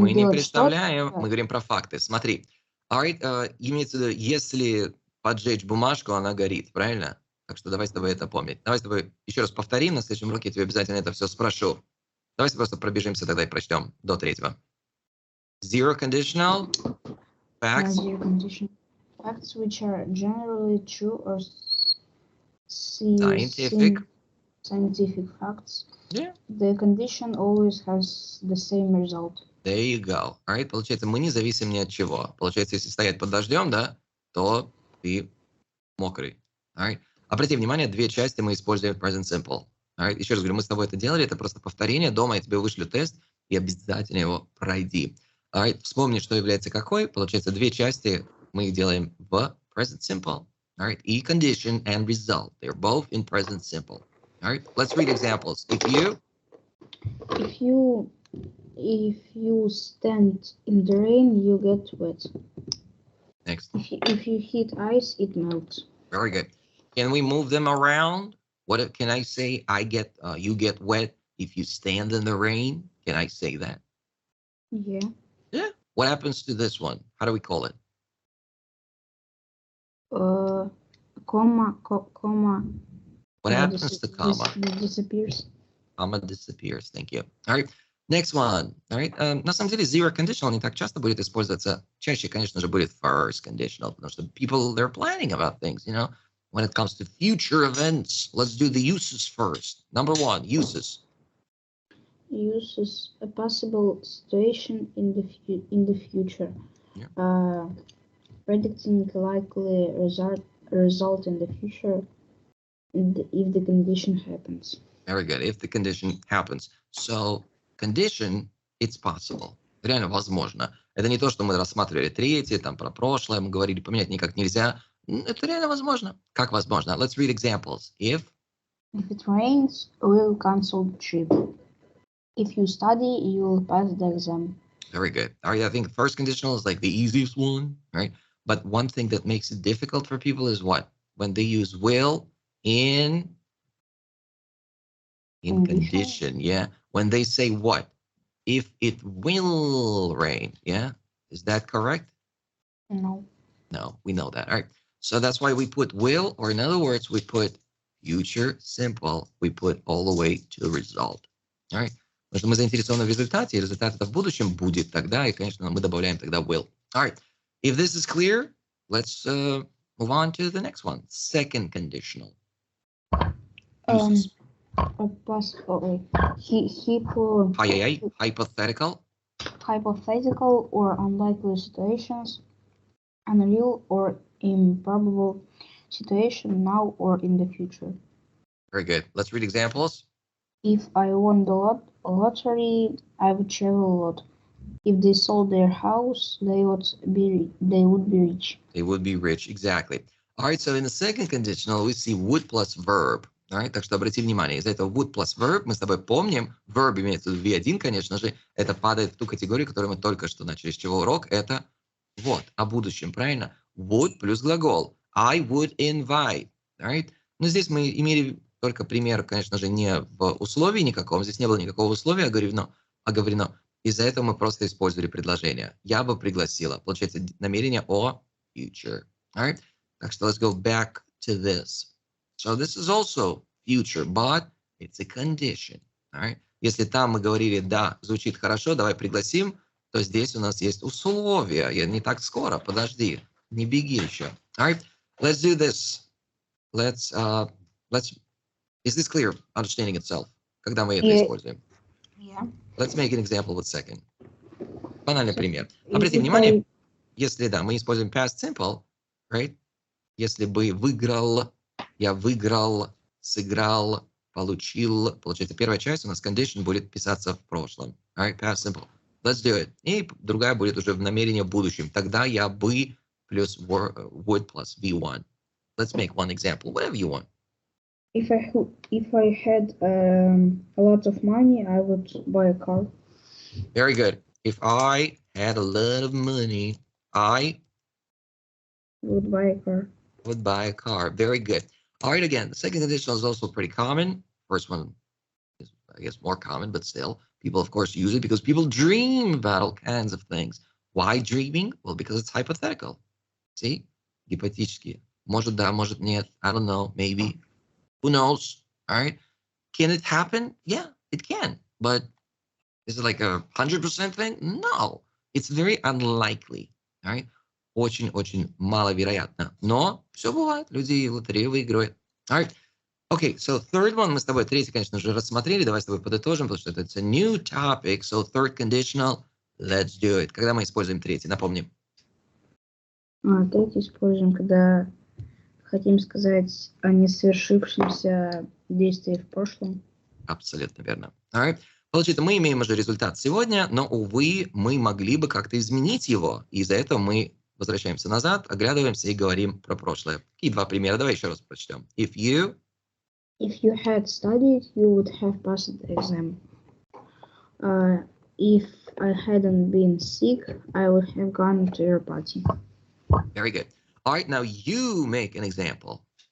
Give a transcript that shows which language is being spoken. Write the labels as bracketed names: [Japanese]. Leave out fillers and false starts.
[Russian] Мы не делать представляем, что-то. мы говорим про факты. Смотри, имеется в виду, если поджечь бумажку, она горит, правильно? Так что давай с тобой это помнить. Давай с тобой еще раз повторим, на следующем уроке я тебе обязательно это все спрошу. Давайте просто пробежимся тогда и прочтем до 3-го. [English] Zero conditional facts. Zero condition. Facts which are generally true or Scientific facts. Yeah. The condition always has the same result. There you go. All right? [Russian] Получается, мы не зависим ни от чего. Получается, если стоять под дождем, да, то ты мокрый. [English] All right? [Russian] Обрати внимание, 2 части мы используем в present simple. [English] All right? [Russian] Еще раз говорю, мы с тобой это делали, это просто повторение. Дома я тебе вышлю тест, и обязательно его пройди. [English] All right? [Russian] Вспомни, что является какой. Получается, 2 части мы их делаем в present simple. [English] All right, e condition and result. They're both in present simple. All right, let's read examples. If you stand in the rain, you get wet. Next. If you hit ice, it melts. Very good. Can we move them around? What can I say? You get wet if you stand in the rain. Can I say that? Yeah. Yeah. What happens to this one? How do we call it? Comma. What happens to comma? Disappears. Comma disappears. Thank you. All right. Next one. All right. [Russian] На самом деле, zero conditional не так часто будет использоваться. Чаще, конечно же, будет [English] first conditional, потому что people, they're planning about things, you know. When it comes to future events, let's do the uses first. Number 1, uses. Uses a possible situation in the future. Yeah. Predicting a likely result in the future if the condition happens. Very good. If the condition happens. So, condition, it's possible. [Russian] Реально возможно. Это не то, что мы рассматривали третье, там про прошлое, мы говорили, поменять никак нельзя. Это реально возможно. Как возможно? [English] Let's read examples. If it rains, we'll cancel the trip. If you study, you'll pass the exam. Very good. All right, I think the first conditional is like the easiest one, right? But one thing that makes it difficult for people is what? When they use will in condition, yeah? When they say what? If it will rain, yeah? Is that correct? No. No, we know that. All right. So that's why we put will, or in other words, we put future simple. We put all the way to the result. All right. Потому что мы заинтересованы в результате, и результат это в будущем будет тогда, и, конечно, мы добавляем тогда will. All right. If this is clear, let's move on to the next one. Second conditional. Hypothetical. Hypothetical or unlikely situations, unreal or improbable situation now or in the future. Very good. Let's read examples. If I won the lottery, I would travel a lot. If they sold their house, they would be rich. They would be rich, exactly. All right, so in the second conditional, we see would plus verb. Alright? [Russian] Так что обрати внимание, из-за этого [English] would plus verb [Russian] мы с тобой помним, verb имеется в виду V1, конечно же, это падает в ту категорию, которую мы только что начали. С чего урок? Это вот, о будущем, правильно? Would плюс глагол. [English] I would invite. Alright? [Russian] Но здесь мы имели только пример, конечно же, не в условии никаком, здесь не было никакого условия оговорено. Из-за этого мы просто использовали предложение. Я бы пригласила. Получается намерение о future. [English] Alright? [Russian] Так что [English] let's go back to this. So this is also future, but it's a condition. Alright? [Russian] Если там мы говорили, да, звучит хорошо, давай пригласим, то здесь у нас есть условия. Я не так скоро, подожди, не беги еще. [English] Alright? Let's do this. Let's. Is this clear? Understanding itself. [Russian] Когда мы это используем. [English] Yeah. Let's make an example with second. [Russian] Банальный пример. Обратите внимание, если да, мы используем past simple, right? Если бы выиграл, я выиграл, сыграл, получил. Получается, первая часть у нас condition будет писаться в прошлом. [English] Alright, past simple. Let's do it. [Russian] И другая будет уже в намерении в будущем. Тогда я бы плюс [English] would plus V1. Let's make one example, whatever you want. If I had a lot of money, I would buy a car. Very good. If I had a lot of money, I Would buy a car. would buy a car. Very good. All right, again, the second conditional is also pretty common. First one is, I guess, more common, but still, people, of course, use it because people dream about all kinds of things. Why dreaming? Well, because it's hypothetical. See? [Russian] Гипотетически. Может да, может нет. [English] I don't know. Maybe. Who knows? All right. Can it happen? Yeah, it can. But is it like a 100% thing? No. It's very unlikely. All right. [Russian] Очень-очень маловероятно. Но все бывает. Люди лотерею выигрывают. [English] All right. Okay, so third one [Russian] мы с тобой, третий, конечно же, рассмотрели. Давай с тобой подытожим, потому что это [English] a new topic. So third conditional, let's do it. [Russian] Когда мы используем третий? Напомним. Третий используем, когда хотим сказать о несовершившемся действии в прошлом. Абсолютно верно. [English] All right. [Russian] Получается, мы имеем уже результат сегодня, но, увы, мы могли бы как-то изменить его. И из-за этого мы возвращаемся назад, оглядываемся и говорим про прошлое. Какие два примера? Давай еще раз прочтем. [English] If you had studied, you would have passed the exam. If I hadn't been sick, I would have gone to your party. Very good. All right, now you make an example.